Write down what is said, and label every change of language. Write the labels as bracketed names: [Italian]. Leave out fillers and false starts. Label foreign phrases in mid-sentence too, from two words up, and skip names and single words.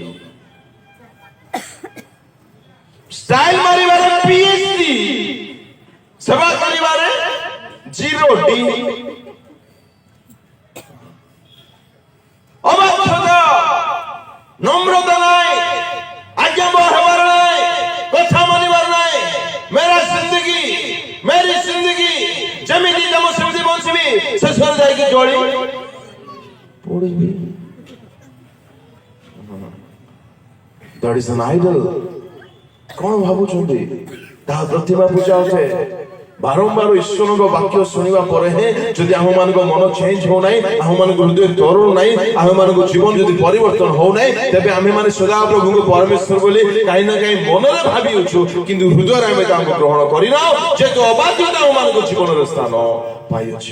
[Odia] ଷ୍ଟାଇଲ ମାରିବାରେ PhD, ସେବା କରିବାରେ 0D। ଅବାଧ୍ୟତା, নম্রতা ନାହିଁ, ଆଜ୍ଞାବହ ହେବାର ନାହିଁ, କଥା ମାନିବାର ନାହିଁ। [Hindi] मेरा जिंदगी मेरी जिंदगी [Odia] ଯେମିତି ତମ ସେମିତି ବଞ୍ଚିବି, ଶେଷରେ ଯାଇକି ଜଳି ପୋଡ଼ିବି। [English] That is an idol. [Odia] କଣ ଭାବୁଛନ୍ତି? ତାହା ପ୍ରତିମା ପୂଜା ଅଟେ। ବାରମ୍ବାର ଈଶ୍ୱରଙ୍କ ବାକ୍ୟ ଶୁଣିବା ପରେ ହିଁ ଯଦି ଆମମାନଙ୍କ ମନ ଚେଞ୍ଜ ହଉନାହିଁ, ଆମମାନଙ୍କ ହୃଦୟ ତରୁଣ ନାହିଁ, ଆମମାନଙ୍କ ଜୀବନ ଯଦି ପରିବର୍ତ୍ତନ ହଉନାହିଁ, ତେବେ ଆମେମାନେ ସଦାପ୍ରଭୁଙ୍କୁ ପରମେଶ୍ୱର ବୋଲି କାହିଁ ନା କାହିଁ ମନରେ ଭାବିଅଛୁ, କିନ୍ତୁ ହୃଦୟରେ ଆମେ ତାଙ୍କୁ ଗ୍ରହଣ କରିନାଉ, ଯେହେତୁ ଅବାଧ୍ୟତା ଆମମାନଙ୍କ ଜୀବନରେ ସ୍ଥାନ ପାଇଅଛି।